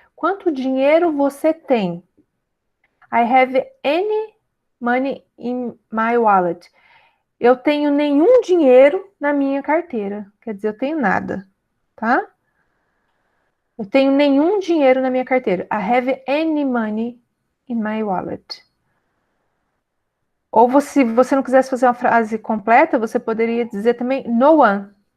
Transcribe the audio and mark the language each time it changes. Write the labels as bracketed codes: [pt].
[pt] Quanto dinheiro você tem? [en] I have any money in my wallet. [pt] Eu tenho nenhum dinheiro na minha carteira. Quer dizer, eu tenho nada. tá? Eu tenho nenhum dinheiro na minha carteira. [en] I have any money in my wallet. [pt] Ou se você não quisesse fazer uma frase completa, você poderia dizer também no one.